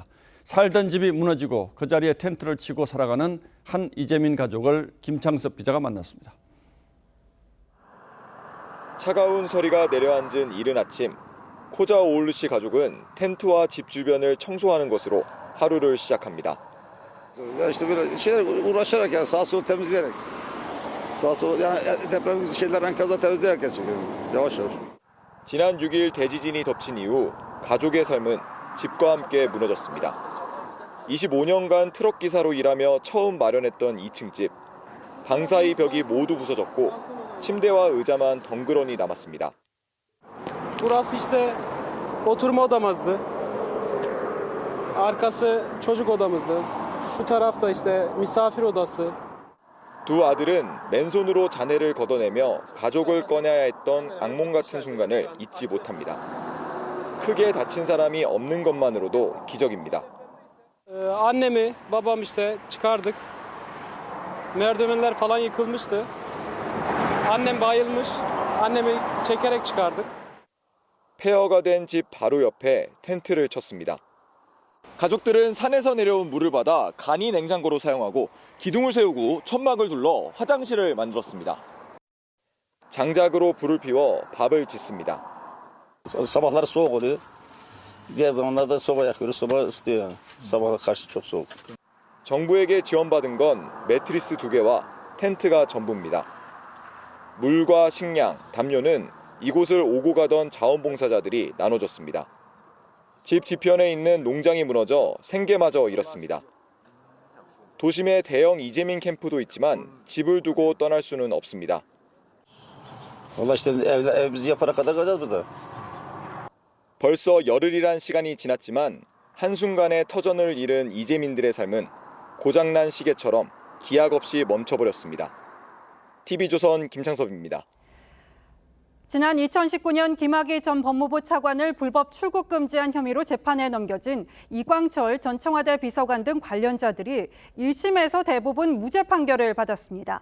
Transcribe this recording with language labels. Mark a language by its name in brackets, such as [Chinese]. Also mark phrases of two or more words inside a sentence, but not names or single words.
[Korean] 살던 집이 무너지고 그 자리에 텐트를 치고 살아가는 한 이재민 가족을 김창섭 기자가 만났습니다. 차가운 서리가 내려앉은 이른 아침, 코자 오울루 씨 가족은 텐트와 집 주변을 청소하는 것으로 하루를 시작합니다. [Turkish] İşte böyle şeyler uğraşarak yani sağa sola temizleyerek. Sağa sola yani deprem şeyler enkazda temizleyerek çıkıyor. Yavaş yavaş. [Korean] 지난 6일 대지진이 덮친 이후 가족의 삶은 집과 함께 무너졌습니다. 25년간 트럭 기사로 일하며 처음 마련했던 2층 집. 방 사이 벽이 모두 부서졌고 침대와 의자만 덩그러니 남았습니다. [Turkish] Burası işte oturma odamızdı. Arkası çocuk odamızdı. Şu tarafta işte misafir odası. [Korean] 두 아들은 맨손으로 자네를 걷어내며 가족을 꺼내야 했던 악몽 같은 순간을 잊지 못합니다. 크게 다친 사람이 없는 것만으로도 기적입니다. [Turkish] Annemi, babam işte çıkardık. Merdivenler falan yıkılmıştı. Annem bayılmış. Annemi çekerek çıkardık. [Korean] 폐허가 된 집 바로 옆에 텐트를 쳤습니다. 가족들은 산에서 내려온 물을 받아 간이 냉장고로 사용하고 기둥을 세우고 천막을 둘러 화장실을 만들었습니다. 장작으로 불을 피워 밥을 짓습니다. [Turkish] Sabahları soğuk oluyor. Diğer zamanlarda soba yakıyoruz. Soba ısıtıyor. Sabaha karşı çok soğuk. [Korean] 정부에게 지원받은 건 매트리스 2개와 텐트가 전부입니다. 물과 식량, 담요는 이곳을 오고 가던 자원봉사자들이 나눠줬습니다. 집 뒤편에 있는 농장이 무너져 생계마저 잃었습니다. 도심에 대형 이재민 캠프도 있지만 집을 두고 떠날 수는 없습니다. [Turkish] Valla işte evimizi yapana kadar kalacağız burada. [Korean] 벌써 열흘이란 시간이 지났지만 한순간에 터전을 잃은 이재민들의 삶은 고장난 시계처럼 기약 없이 멈춰버렸습니다. TV조선 김창섭입니다. 지난 2019년 김학의 전 법무부 차관을 불법 출국 금지한 혐의로 재판에 넘겨진 이광철 전 청와대 비서관 등 관련자들이 1심에서 대부분 무죄 판결을 받았습니다.